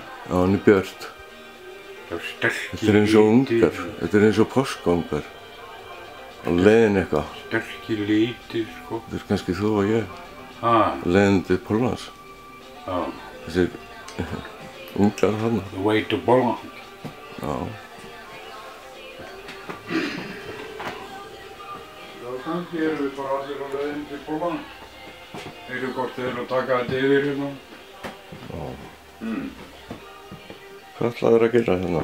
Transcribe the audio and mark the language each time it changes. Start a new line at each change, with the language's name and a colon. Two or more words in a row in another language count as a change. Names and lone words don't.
Icelandic: Já, hann er björt. Það er sterkir Þetta er eins og ungar. Þetta er eins og páskungar. Á leiðin eitthvað. Sterkir litir, sko. Þetta er kannski þú og ég. Ha? Leiðin til Póllands. Já. Þessir unglar þarna.
English: The way to Poland.
Icelandic: Já. Já, kannski erum við bara allir á leiðin til Poland. Þeir hvort þeir eru að taka þetta yfir hérna. Já. Hvað ætlaður að gera hérna?